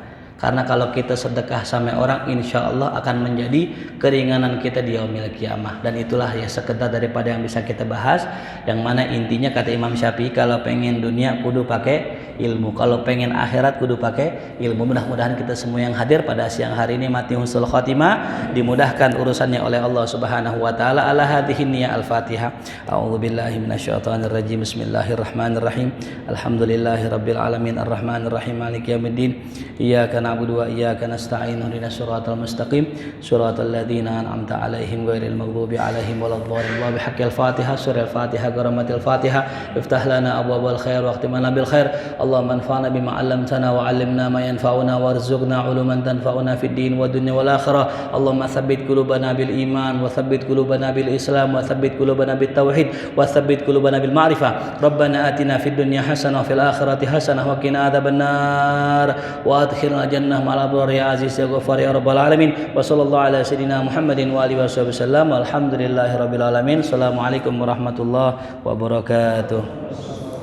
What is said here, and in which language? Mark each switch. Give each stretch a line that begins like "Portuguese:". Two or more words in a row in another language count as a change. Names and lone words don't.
Indonesian: Karena kalau kita sedekah sama orang,
Arabic: إن شاء الله
Indonesian: akan menjadi keringanan kita di
Arabic: يوم القيامة.
Indonesian: Dan itulah ya sekedar daripada yang bisa kita bahas. Yang mana intinya kata Imam Syafi'i, kalau pengen dunia kudu pakai ilmu, kalau pengen akhirat kudu pakai ilmu. Mudah-mudahan kita semua yang hadir pada siang hari ini mati
Arabic: حسن الخاتمة,
Indonesian: dimudahkan urusannya oleh Allah
Arabic: سبحانه وتعالى. على هذه النية الفاتحة. أعوذ بالله من الشيطان الرجيم. بسم الله الرحمن الرحيم. الحمد لله رب العالمين الرحمن الرحيم مالك يوم الدين. إياك نعبد وإياك نستعين. اهدنا الصراط المستقيم. صراط الذين أنعمت عليهم غير المغضوب عليهم ولا الضالين. بحق الفاتحة. سورة الفاتحة، كرامة الفاتحة. افتح لنا أبواب الخير واختم لنا بالخير. اللهم انفعنا بما علمتنا وعلمنا ما ينفعنا وارزقنا علوما تنفعنا في الدين والدنيا والآخرة. اللهم ثبت قلوبنا بالإيمان وثبت قلوبنا بالإسلام وثبت قلوبنا بالتوحيد وثبت قلوبنا بالمعرفة. ربنا آتنا في الدنيا حسنة وفي الآخرة حسنة وقنا عذاب النار وأدخلنا الجنة مع الأبرار يا عزيز يا غفار يا رب العالمين. وصلى الله على سيدنا محمد وآله وسلم. الحمد لله رب العالمين. السلام عليكم ورحمة الله وبركاته.